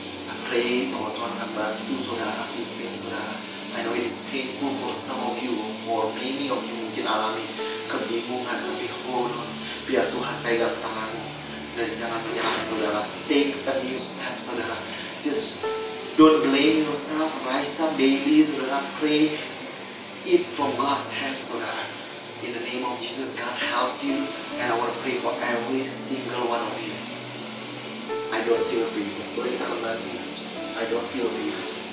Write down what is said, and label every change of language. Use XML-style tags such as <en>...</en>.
<en>I pray</en> <id>bahwa Tuhan akan bantu saudara, pimpin saudara.</id> <en>I know it is painful for some of you, or many of you</en> <id>mungkin alami kebingungan, tapi</id> <en>hold on.</en> <id>Biar Tuhan pegang tanganmu dan jangan menyerah, saudara.</id> <en>Take a new step, saudara. Just don't blame yourself. Rise up daily, saudara. Pray it from God's hand, saudara. In the name of Jesus, God helps you, and I want to pray for every single one of you. I don't feel favor.</en> <id>Boleh kita kembali?</id> <en>I don't feel favor.</en>